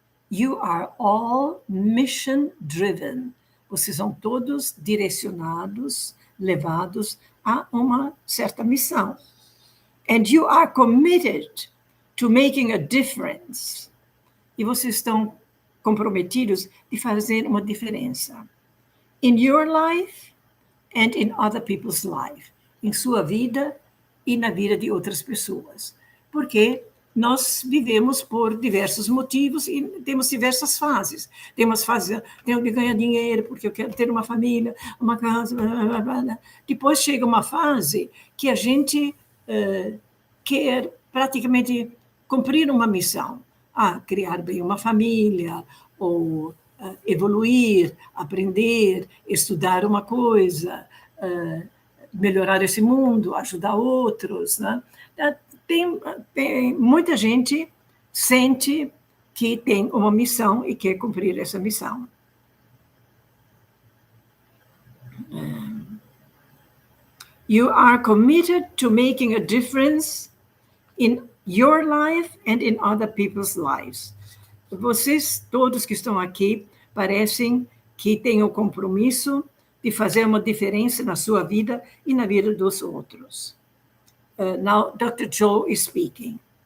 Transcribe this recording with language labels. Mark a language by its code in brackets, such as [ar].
[en] You are all mission-driven. [pt] Vocês são todos direcionados, levados a uma certa missão. [en] And you are committed to making a difference. [pt] E vocês estão comprometidos de fazer uma diferença. [en] In your life and in other people's life. [pt] Em sua vida e na vida de outras pessoas. Porque nós vivemos por diversos motivos e temos diversas fases. Temos fases, tenho que ganhar dinheiro porque eu quero ter uma família, uma casa, blá, blá, blá, blá. Depois chega uma fase que a gente quer praticamente cumprir uma missão. Criar bem uma família, ou evoluir, aprender, estudar uma coisa, melhorar esse mundo, ajudar outros, né? Tem muita gente sente que tem uma missão e quer cumprir essa missão. [en] You are committed to making a difference in your life and in other people's lives. [pt] Vocês, todos que estão aqui, parecem que têm o compromisso de fazer uma diferença na sua vida e na vida dos outros. [en] Now, Dr. Joe is speaking.